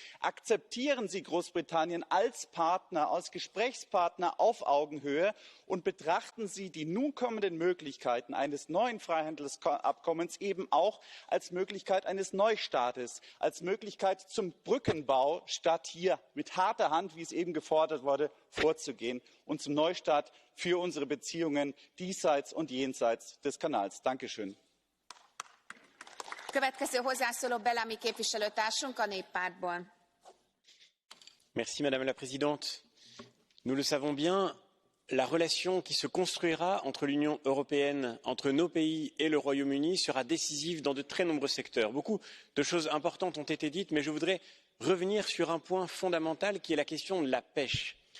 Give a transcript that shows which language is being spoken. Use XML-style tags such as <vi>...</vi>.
<de>Akzeptieren Sie Großbritannien als Partner, als Gesprächspartner auf Augenhöhe und betrachten Sie die nun kommenden Möglichkeiten eines neuen Freihandelsabkommens eben auch als Möglichkeit eines Neustartes, als Möglichkeit zum Brückenbau, statt hier mit harter Hand, wie es eben gefordert wurde, vorzugehen, und zum Neustart für unsere Beziehungen diesseits und jenseits des Kanals. Dankeschön.</de> <hu>Következő hozzászóló Bellamy képviselőtársunk a Néppártból.</hu> <fr>Madame la Présidente. Nous le savons bien, la relation qui se construira entre l'Union européenne, entre nos pays et le Royaume-Uni sera décisive dans de très nombreux secteurs. Beaucoup de choses importantes ont été dites, mais je voudrais revenir sur un point fondamental qui est la question de la pêche.</fr>